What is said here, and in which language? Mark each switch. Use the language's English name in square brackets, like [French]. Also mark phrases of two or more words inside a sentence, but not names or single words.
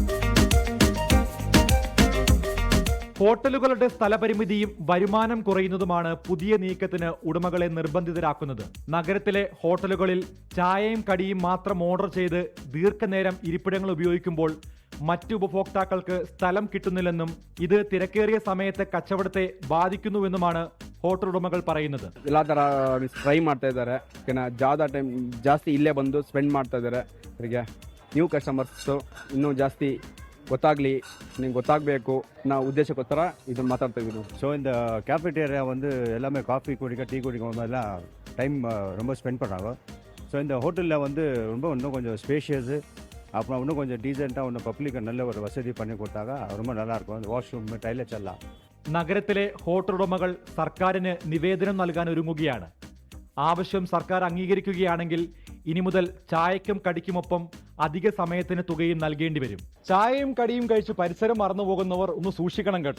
[Malayalam] ഹോട്ടലുകളുടെ സ്ഥലപരിമിതിയും വരുമാനം കുറയുന്നതുമാണ് പുതിയ നീക്കത്തിന് ഉടമകളെ നിർബന്ധിതരാക്കുന്നത്. നഗരത്തിലെ ഹോട്ടലുകളിൽ ചായയും കടിയും മാത്രം ഓർഡർ ചെയ്ത് ദീർഘനേരം ഇരിപ്പിടങ്ങൾ ഉപയോഗിക്കുമ്പോൾ മറ്റു ഉപഭോക്താക്കൾക്ക് സ്ഥലം കിട്ടുന്നില്ലെന്നും ഇത് തിരക്കേറിയ സമയത്തെ കച്ചവടത്തെ ബാധിക്കുന്നുവെന്നുമാണ് ഹോട്ടൽ ഉടമകൾ പറയുന്നത്. [Kannada] ಎಲ್ಲ ಥರ ಟ್ರೈ ಮಾಡ್ತಾ ಇದ್ದಾರೆ. ಜಾದ ಟೈಮ್ ಜಾಸ್ತಿ ಇಲ್ಲೇ ಬಂದು ಸ್ಪೆಂಡ್ ಮಾಡ್ತಾ ಇದ್ದಾರೆ. ಅವರಿಗೆ ನ್ಯೂ ಕಸ್ಟಮರ್ಸು ಇನ್ನೂ ಜಾಸ್ತಿ ಗೊತ್ತಾಗಲಿ, ನಿಮ್ಗೆ ಗೊತ್ತಾಗಬೇಕು ಅನ್ನೋ ಉದ್ದೇಶಕ್ಕೋಸ್ಕರ ಇದನ್ನು ಮಾತಾಡ್ತಾ ಇದ್ದೀವಿ. [Tamil] ஸோ இந்த கேஃபேட்டேரியா வந்து எல்லாமே காஃபி குடிக்க டீ குடிக்க மாதிரிலாம் டைம் ரொம்ப ஸ்பெண்ட் பண்ணுறாங்க. ஸோ இந்த ஹோட்டலில் வந்து இன்னும் கொஞ்சம் ஸ்பேஷியஸு, அப்புறம் இன்னும் கொஞ்சம் டீசெண்டாக இன்னும் பப்ளிக்கு நல்ல ஒரு வசதி பண்ணி கொடுத்தாங்க ரொம்ப நல்லாயிருக்கும். இந்த வாஷ்ரூம் டாய்லெட்ஸ் எல்லாம். [Malayalam] നഗരത്തിലെ ഹോട്ടൽ ഉടമകൾ സർക്കാരിന് നിവേദനം നൽകാൻ ഒരുങ്ങുകയാണ്. ആവശ്യം സർക്കാർ അംഗീകരിക്കുകയാണെങ്കിൽ ഇനി മുതൽ ചായക്കും കടിക്കുമൊപ്പം അധിക സമയത്തിന് തുകയും നൽകേണ്ടി വരും. ചായയും കടിയും കഴിച്ച് പരിസരം മറന്നുപോകുന്നവർ ഒന്ന് സൂക്ഷിക്കണം കേട്ടോ.